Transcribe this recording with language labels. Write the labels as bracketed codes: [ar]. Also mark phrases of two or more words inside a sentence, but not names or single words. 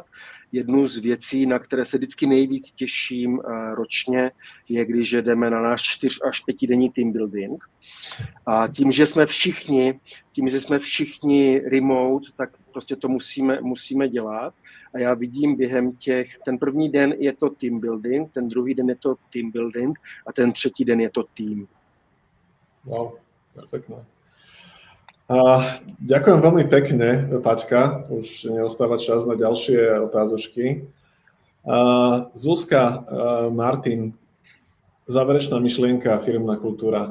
[cs] Jednu z věcí, na které se vždycky nejvíc těším ročně, je, když jdeme na náš 4 až 5 denní [en] team building. [cs] A tím, že jsme všichni remote, tak prostě to musíme dělat. A já vidím během ten první den je to [en] team building, [cs] ten druhý den je to [en] team building [cs] a ten třetí den je to team. [sk] Wow, perfektné. Ďakujem veľmi pekne, Paťka. Už neostáva čas na ďalšie otázočky. Zuzka, Martin, záverečná myšlienka, firemná kultúra.